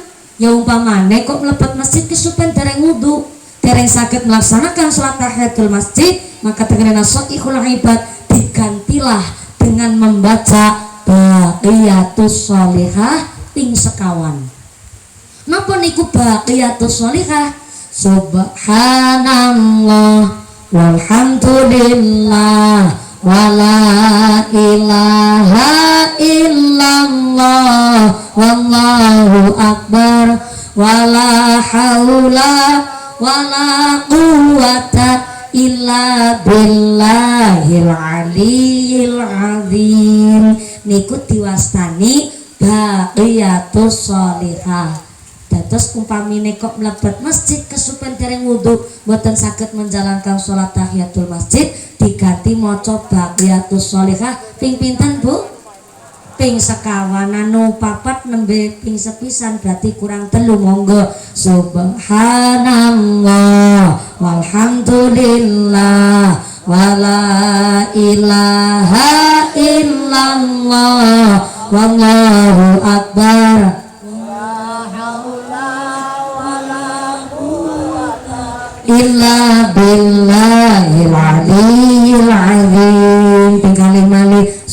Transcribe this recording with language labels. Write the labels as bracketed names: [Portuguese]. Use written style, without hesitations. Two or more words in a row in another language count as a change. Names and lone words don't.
[Javanese] Ya umpamane kok mlebet masjid kesupen dereng wudu dereng saged melaksanakan sholat [Arabic] تحية المسجد, [Javanese] maka tanggene nasaihul ibad [Indonesian] digantilah dengan membaca [Arabic] باقيات الصالحات [Javanese] ping sekawan. Napa niku [Arabic] باقيات الصالحات? سبحان الله والحمد لله ولا إله إلا الله والله أكبر ولا حول ولا قوة إلا بالله العلي العظيم. [Javanese] Niku diwastani [Arabic] باقيات الصالحات. [Javanese] Dados umpamine kok mlebet masjid kesupen dereng wudu mboten saged menjalankan sholat [Arabic] تحية المسجد [Javanese] diganti maca [Arabic] باقيات الصالحات [Javanese] ping pinten Bu? ping sekawan anu papat nembe ping sepisan berarti kurang telu monggo [Arabic] سبحان الله والحمد لله ولا إله إلا الله والله أكبر إلا بالله العلي العظيم [Javanese] tinggali malih